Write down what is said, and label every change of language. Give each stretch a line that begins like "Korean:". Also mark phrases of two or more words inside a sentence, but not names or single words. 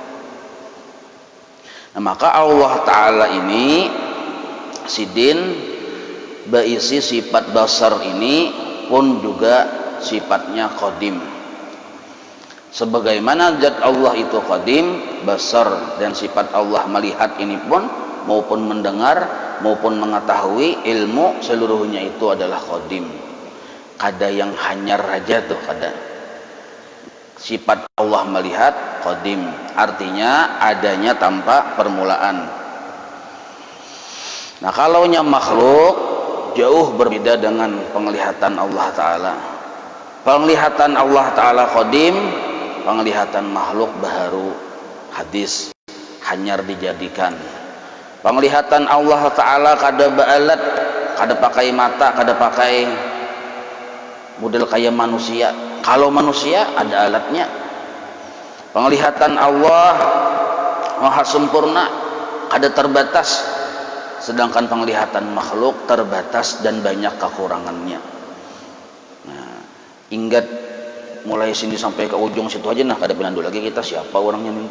Indonesian: Nah, maka Allah Ta'ala ini sidin berisi sifat basar ini pun juga sifatnya qadim. Sebagaimana zat Allah itu qadim, basar dan sifat Allah melihat ini pun maupun mendengar maupun mengetahui ilmu seluruhnya itu adalah qadim.
Banjar: Kada yang hanyar aja tuh kada.
Indonesian: Sifat Allah melihat qadim, artinya adanya tanpa permulaan. Nah, kalaunya makhluk jauh berbeda dengan penglihatan Allah Ta'ala. Penglihatan Allah Ta'ala qadim, penglihatan makhluk baharu, hadis, hanyar dijadikan. Penglihatan Allah Ta'ala
Banjar: kada baalat, kada pakai
Indonesian: mata, kada pakai model kayak manusia. Kalau manusia ada alatnya. Penglihatan Allah maha sempurna, kada terbatas, sedangkan penglihatan makhluk terbatas dan banyak kekurangannya. Nah, ingat mulai sini sampai ke ujung situ aja, nah
Banjar: kada pinandu
Indonesian: lagi kita siapa orangnya minta.